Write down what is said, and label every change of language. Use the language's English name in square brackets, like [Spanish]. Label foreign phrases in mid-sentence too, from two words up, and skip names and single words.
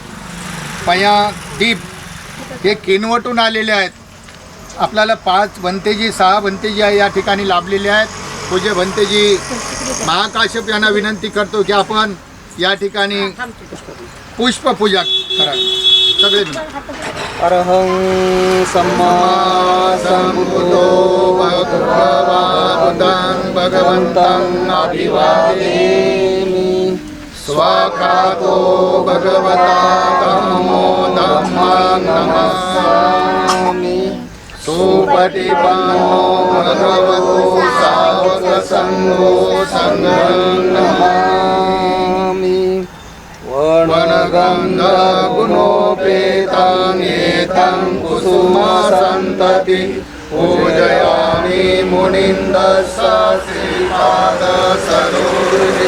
[Marathi] पया दीप हे किनवटून आलेले आहेत. आपल्याला 5 भंतेजी 6 भंतेजी या ठिकाणी लाभलेले आहेत. पूज्य भंतेजी महाकाश्यप यांना विनंती करतो की आपण या ठिकाणी पुष्पपूजा करावी. सगळे [Pali] अरहं सम्मा संबुद्धो भगवतं भगवन्तं अभिवादेमि. स्वाखातो भगवता धम्मो धम्मं नमस्सामि. सुपटिपन्नो भगवतो सावकसङ्घो सङ्घं नमामि. वनगन्धगुणोपेतं एतं कुसुमसन्तति पूजयामि मुनिन्दस्य श्रीपादसरोरुहे.